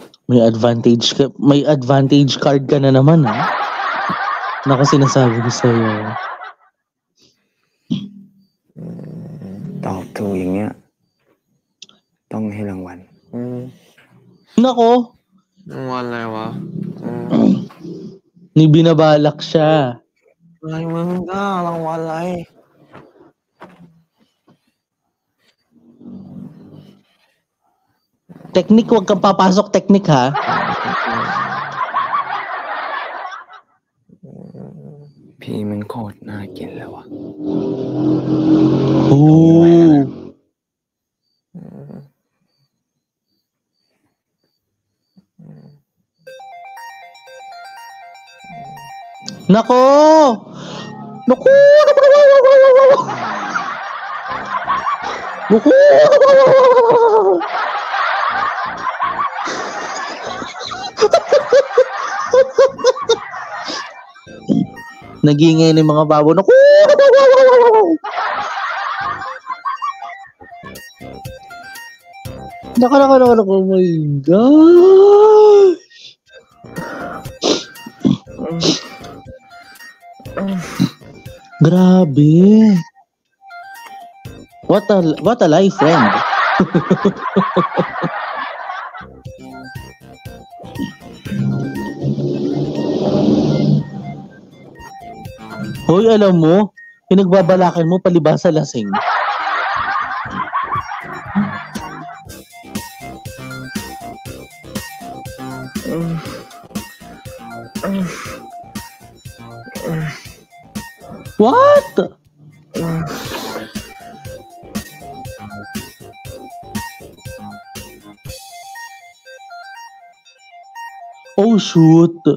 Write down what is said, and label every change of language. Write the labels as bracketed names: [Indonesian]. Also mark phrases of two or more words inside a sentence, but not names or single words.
[Filipino] May [English] advantage card [Filipino] ka na naman, ha? Naku, sinasabi ko sa'yo. [Thai] ตอบถูกอย่างเงี้ยต้องให้รางวัล [Filipino] Nako, [Thai] รางวัลอะไรวะ [Filipino] ni binabalak siya. [Thai] อะไรมึงก็รางวัลอะไร [Filipino] Teknik, huwag kang papasok teknik, ha? [Thai] พี่มันโคตรน่ากินแล้ววะ [Filipino] Ooh. Nako! Naku! Naku! Nagingay ng mga babo. Naku! Naku. [English] Oh my gosh! Grabe. What a life, friend. [Filipino] Hoy, alam mo, pinagbabalakan mo palibasa lasing. What? Oh shoot.